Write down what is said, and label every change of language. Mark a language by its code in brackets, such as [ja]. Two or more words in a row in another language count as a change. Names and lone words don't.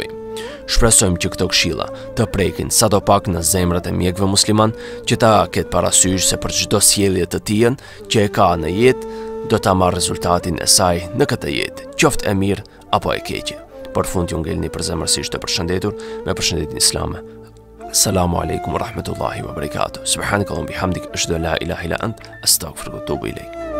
[sq] Shpresojmë që këto këshilla të prekin sadopak në zemrat e mjekëve musliman, që ta ketë parasysh se për çdo sjellje të tij që e ka në jetë, do ta marrë rezultatin e saj në këtë jetë, qoftë e mirë apo e keqe. Për fund ju ngelni përzemërsisht të përshëndetur me përshëndetjen islame. [ar] السلام عليكم ورحمة الله وبركاته. سبحانك اللهم وبحمدك، أشهد أن لا إله إلا أنت، أستغفرك وأتوب إليك.